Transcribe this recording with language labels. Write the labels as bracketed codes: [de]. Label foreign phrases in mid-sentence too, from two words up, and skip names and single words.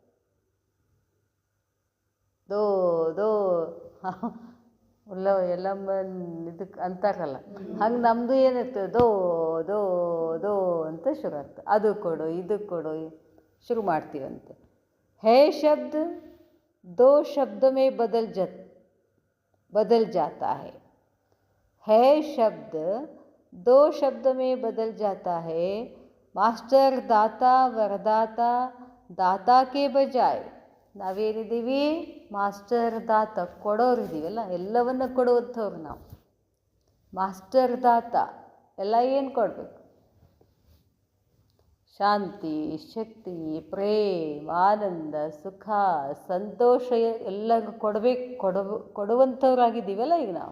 [hi] दो दो [kn] ಎಲ್ಲಮ್ಮ ಇದಕ್ಕೆ ಅಂತಾರಲ್ಲ, ಹಂಗೆ ನಮ್ಮದು ಏನಿರ್ತದೆ? [hi] दो दो दो [kn] ಅಂತ ಶುರು ಆಗ್ತದೆ. ಅದು ಕೊಡು, ಇದು ಕೊಡು ಶುರು ಮಾಡ್ತೀವಂತೆ. [hi] है शब्द दो शब्द में बदल जाता है. है शब्द दो शब्द में बदल जाता है. मास्टर दाता वरदाता, दाता के बजाय ನಾವೇನಿದ್ದೀವಿ? [kn] ಮಾಸ್ಟರ್ ದಾತ, ಕೊಡೋರಿದ್ದೀವಲ್ಲ, ಎಲ್ಲವನ್ನು ಕೊಡುವಂಥವ್ರು ನಾವು. ಮಾಸ್ಟರ್ ದಾತ ಎಲ್ಲ ಏನು ಕೊಡಬೇಕು? ಶಾಂತಿ, ಶಕ್ತಿ, ಪ್ರೇಮ, ಆನಂದ, ಸುಖ, ಸಂತೋಷ ಎಲ್ಲರಿಗೂ ಕೊಡುವಂಥವ್ರಾಗಿದ್ದೀವಲ್ಲ ಈಗ ನಾವು.